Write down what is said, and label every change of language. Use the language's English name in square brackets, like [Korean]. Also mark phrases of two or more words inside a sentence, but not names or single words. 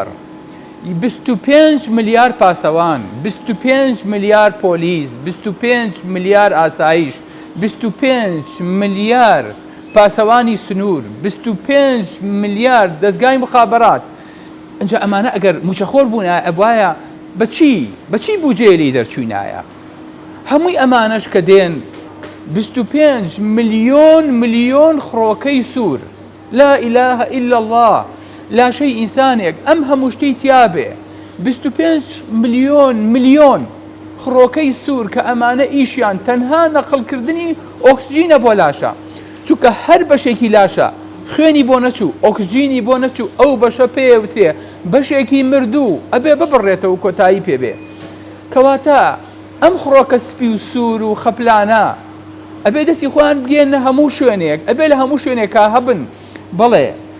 [Central Kurdish] 25 ملیار پاسەوان، 25 ملیار پۆلیس، 25 ملیار ئاسایش، 25 ملیار پاسەوانی سنوور، 25 ملیار دەستگای مخابەرات، ئەنجا ئەمانە ئەگەر موچەخۆر بوون ئەبوایە بەچی بوجێری دەرچوونایە هەمووی ئەمانەش کە دێن 25 ملیۆن خڕۆکەی سوور [Arabic] لا إله إلا الله [Central Kurdish] لاشەی ئینسانێک ئەم هەموو شتەی تیابێ 25 ملیۆن خڕۆکەی سوور کە ئەمانە ئیشیان تەنها نەقڵکردنی ئۆکسجینە بۆ لاشە چونکە هەر بەشێکی لاشە خوێنی بۆ نەچوو ئۆکسجینی بۆ نەچوو ئەو بەشە پێوترێ بەشێکی مردوو ئەبێ ببڕێتەوە کۆتایی پێبێ کەواتە ئەم خڕۆکە سپی و سوور و خەپلانە ئەبێ دەستی خۆیان بگێنە هەموو شوێنێک ئەبێ لە هەموو شوێنێکا هەبن بەڵێ